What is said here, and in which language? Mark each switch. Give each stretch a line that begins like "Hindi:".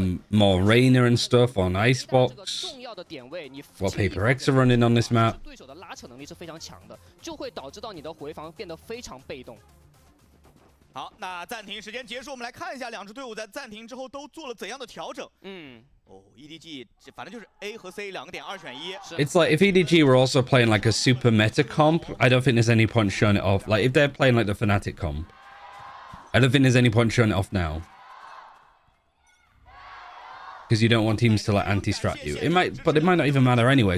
English: More Reina and stuff on Icebox. What Paper X are running on this map.
Chinese: 对手的拉扯能力是非常强的，就会导致到你的回防变得非常被动。好，那暂停时间结束，我们来看一下两支队伍在暂停之后都做了怎样的调整。 EDG 反正就是 A 和 C 2个点2选1。
English: It's like if EDG were also playing like a super meta comp, I don't think there's any point showing it off. Like if they're playing like the Fnatic comp, I don't think there's any point showing it off now. Because you don't want teams to like anti-strat you. It might, but it might not even matter anyway.